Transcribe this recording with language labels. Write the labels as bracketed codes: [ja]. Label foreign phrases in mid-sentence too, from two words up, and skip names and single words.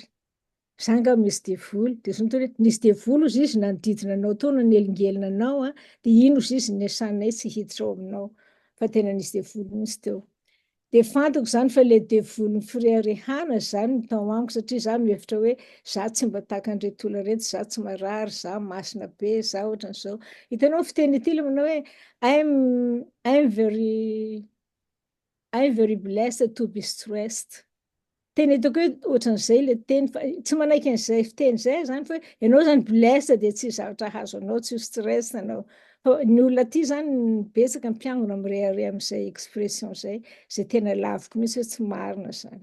[mg] Za nga misy devoly dia zany hoe nisy devoly ozy izy nanodidina anao tao nanelingelina anao a dia ino ozy izy niasanay tsy hiditra ao aminao fa tena nisy devoly mihitsy teo. Dia fantako zany fa ilay devoly firerehana zany no tao amiko satria za mihevitra hoe za tsy mba tahaka an'ireto olona reto, za tsy marary, za masina be, za ohatran'izao. Hitanao fiteny ity ilay manao hoe [en] I'm very blessed to be stressed. [mg] Teny hitako hoe ohatran'izay ilay teny fa tsy manaiky an'izay fiteny izay zany fa hoe ianao zany blessed dia tsy zavatra hazo anao, tsy ho stress anao. Fa ny olona aty zany betsaka mpiangona mirehareha amin'izay expression izay, izay tena laviko mihitsy hoe tsy marina zany.